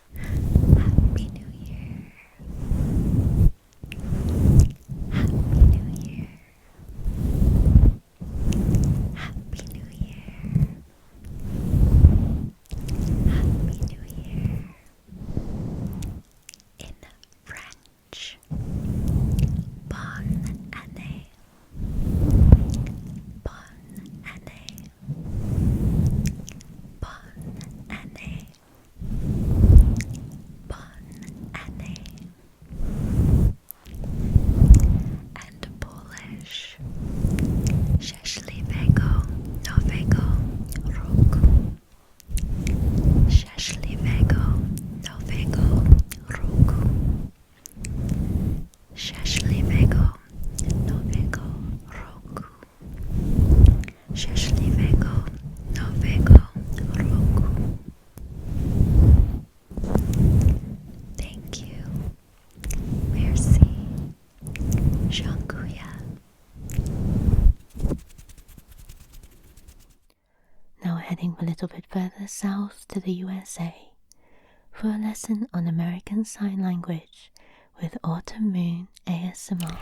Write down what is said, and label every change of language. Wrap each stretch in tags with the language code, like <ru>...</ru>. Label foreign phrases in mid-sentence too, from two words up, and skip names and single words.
<en>Happy New Year. Happy New Year. Happy New Year. Happy New Year. In French.</en> <fr>Bonne année. Bonne année. Bonne année. Bonne année.</fr> <en>And Polish.</en> <pl>Szczęśliwego Nowego Roku. Szczęśliwego Nowego Roku. Szczęśliwego Nowego Roku. Szczęśliwego Nowego Roku.</pl> <en>Thank you.</en> <fr>Merci. Dziękuję.</fr> <en>Now we're heading a little bit further south to the USA for a lesson on American Sign Language with Autumn Moon ASMR.</en>